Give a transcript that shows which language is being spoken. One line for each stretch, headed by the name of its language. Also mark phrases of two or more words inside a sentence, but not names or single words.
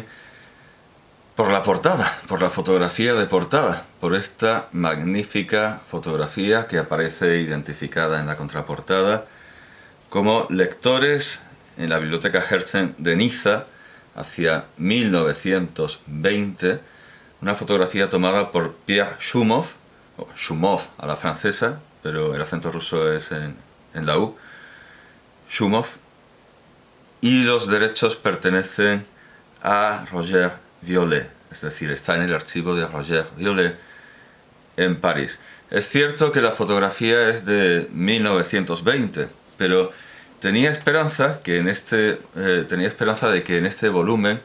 Spanish: por la portada, por la fotografía de portada, por esta magnífica fotografía que aparece identificada en la contraportada como lectores en la Biblioteca Herzen de Niza hacia 1920, una fotografía tomada por Pierre Shumov, o Shumov a la francesa, pero el acento ruso es en la U, Shumov, y los derechos pertenecen a Roger Violet, es decir, está en el archivo de Roger Violet en París. Es cierto que la fotografía es de 1920, pero tenía esperanza de que en este volumen,